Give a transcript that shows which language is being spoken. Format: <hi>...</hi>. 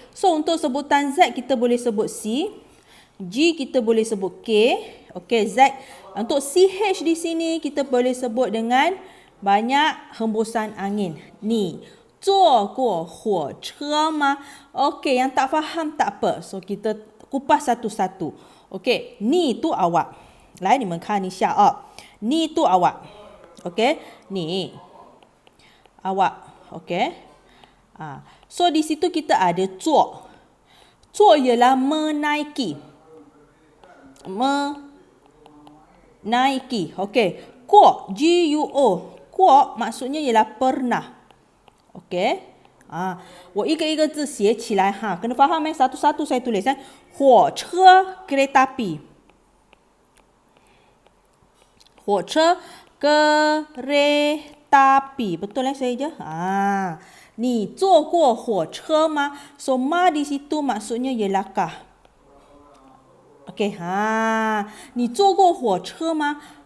<ms>So untuk sebutan Z kita boleh sebut C. G kita boleh sebut K. Okey, Z. Untuk CH di sini kita boleh sebut dengan banyak hembusan angin.</ms> <zh>你坐过火车吗?</zh> <ms>Okey, yang tak faham tak apa. So kita kupas satu-satu. Okey, ni tu awak.</ms> <zh>来，你们看一下啊，</zh> <ms>ni tu awak. Okey, ni awak. Okey. So di situ kita ada 坐.坐 ialah menaiki. Menaiki. Okey. Guo, G-U-O. Guo maksudnya ialah pernah. Okey.</ms> <zh>我一个一个字写起来哈，</zh> <ms>kena faham satu-satu saya tulis. 火车 kereta api. 火车 kereta api. Betul saya je?</ms> <zh>你坐过火车吗？</zh> <ms>So ma di situ maksudnya ialah kah.</ms> <zh>Okey, 你坐过火车吗？</zh>